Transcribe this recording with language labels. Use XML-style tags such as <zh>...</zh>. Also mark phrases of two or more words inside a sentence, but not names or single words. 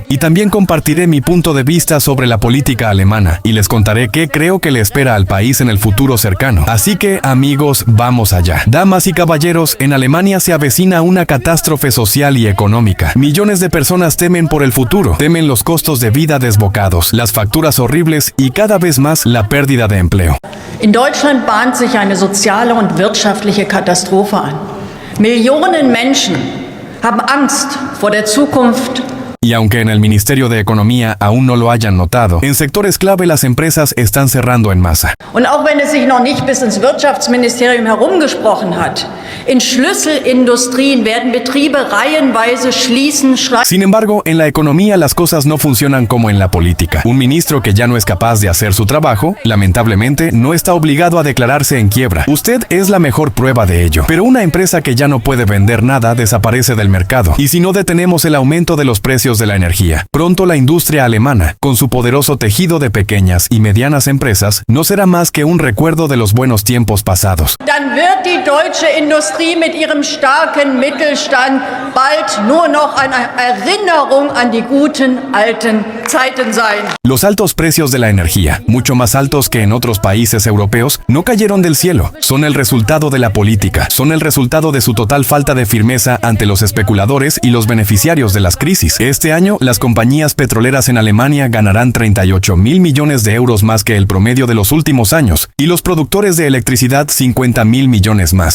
<es>Y también compartiré mi punto de vista sobre la política alemana y les contaré qué creo que le espera al país en el futuro cercano. Así que, amigos, vamos allá. Damas y caballeros, en Alemania se avecina una catástrofe social y económica. Millones de personas temen por el futuro, temen los costos de vida desbocados, las facturas horribles y cada vez más la pérdida de empleo.</es> <de>In Deutschland bahnt sich eine soziale und wirtschaftliche Katastrophe an. Millionen Menschen haben Angst vor der Zukunft.</de> <es>Y aunque en el Ministerio de Economía aún no lo hayan notado, en sectores clave las empresas están cerrando en masa.</es> <de>Und auch wenn es sich noch nicht bis ins Wirtschaftsministerium herumgesprochen hat, in Schlüsselindustrien werden Betriebe reihenweise schließen.</de> <es>Sin embargo, en la economía las cosas no funcionan como en la política. Un ministro que ya no es capaz de hacer su trabajo, lamentablemente, no está obligado a declararse en quiebra. Usted es la mejor prueba de ello. Pero una empresa que ya no puede vender nada desaparece del mercado. Y si no detenemos el aumento de los precios de la energía, pronto la industria alemana, con su poderoso tejido de pequeñas y medianas empresas, no será más que un recuerdo de los buenos tiempos pasados.</es> <de>Dann wird die deutsche Industrie mit ihrem starken Mittelstand bald nur noch eine Erinnerung an die guten alten Zeiten sein.</de> <es>Los altos precios de la energía, mucho más altos que en otros países europeos, no cayeron del cielo. Son el resultado de la política, son el resultado de su total falta de firmeza ante los especuladores y los beneficiarios de las crisis. Este año, las compañías petroleras en Alemania ganarán 38.000 millones de euros más que el promedio de los últimos años, y los productores de electricidad 50.000 millones más.</es>